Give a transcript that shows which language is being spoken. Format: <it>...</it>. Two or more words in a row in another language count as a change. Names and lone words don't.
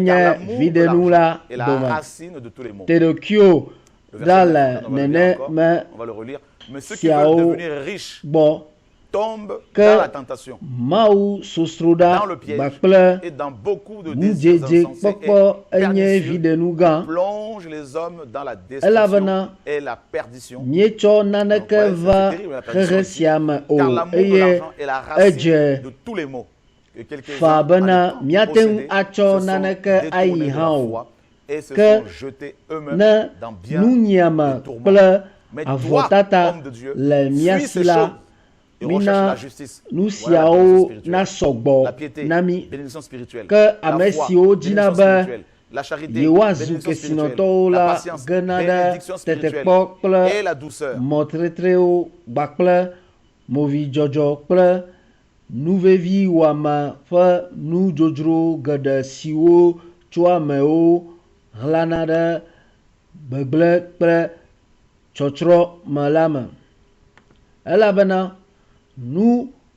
<fr>Car l'amour de</fr> <ee>videnu la</ee> <fr>l'argent est la</fr> <ee>doma</ee> <fr>racine de tous les maux.</fr> <ee>tedokyo</ee> <fr>Le verset 9,</fr> <ee>dal</ee> <fr>on va le lire</fr> <ee>nene</ee> <fr>encore,</fr> <ee>me</ee> <fr>on va le relire. Mais ceux qui</fr> <ee>siao</ee> <fr>veulent devenir riches</fr> <ee>bo</ee> <fr>tombent</fr> <ee>que</ee> <fr>dans la tentation,</fr> <ee>mau susruda</ee> <fr>dans le piège</fr> <ee>bakple</ee> <fr>et dans beaucoup de désirs</fr> <ee>nujeje</ee> <fr>insensés</fr> <ee>kpɔkpɔ</ee> <fr>et</fr> <ee>enye</ee> <fr>pernicieux</fr> <ee>videnu gã</ee> <fr>plonge les hommes dans la destruction</fr> <ee>Elabena</ee> <fr>et la perdition.</fr> <ee>mietsɔ naneke</ee> <fr>Donc,</fr> <ee>va</ee> <fr>c'est terrible, la perdition</fr> <ee>xexe</ee> <fr>ici.</fr> <ee>sia me o</ee> <fr>Car l'amour de</fr> <ee>eye</ee> <fr>l'argent est la racine</fr> <ee>edze</ee> <fr>de tous les maux. Que quelques-uns,</fr> <ee>fa</ee> <fr>à</fr> <ee>bena</ee> <fr>l'époque,</fr> <ee>miate ŋu</ee> <fr>possédaient,</fr> <ee>atsɔ</ee> <fr>se sont</fr> <ee>naneke</ee> <fr>détournés</fr> <ee>ayi</ee> <fr>de</fr> <ee>hã</ee> <fr>leur</fr> <ee>o</ee> <fr>foi et se</fr> <ee>ke</ee> <fr>sont jetés eux-mêmes</fr> <ee>ne</ee> <fr>dans bien</fr> <ee>nunyiame</ee> <fr>des tourments.</fr> <ee>kple</ee> <fr>Mais toi,</fr> <ee>avɔtata</ee> <fr>homme de Dieu,</fr> <ee>le mia</ee> <fr>fuis</fr> <ee>si</ee> <fr>ces</fr> <ee>la</ee> <fr>choses et recherche la</fr> <ee>mina</ee> <fr>justice.</fr> <ee>nu</ee> <fr>Voilà la bénédiction</fr> <ee>siawo</ee> <fr>spirituelle.</fr> <ee>na sɔgbɔ</ee> <fr>La piété,</fr> <ee>na mi</ee> <fr>bénédiction spirituelle.</fr> <ee>ke</ee> <fr>La</fr> <ee>ame</ee> <fr>foi,</fr> <ee>siwo dina</ee> <fr>bénédiction</fr> <ee>be</ee> <fr>spirituelle. La charité,</fr> <ee>yewoazu</ee> <fr>bénédiction spirituelle.</fr> <ee>kesinɔtɔwo</ee> <fr>La</fr> <ee>la</ee> <fr>patience,</fr> <ee>gena ɖe</ee> <fr>bénédiction spirituelle.</fr> <ee>tetekpɔ kple</ee> <fr>Et la douceur.</fr> <ee>mɔtretrewo gbakple movidzɔdzɔ kple nuvevi wɔame ƒe nudzodzro geɖe siwo tso amewo hlana ɖe gbegblẽ kple tsɔtsrɔ̃ me la me elabena nu</ee>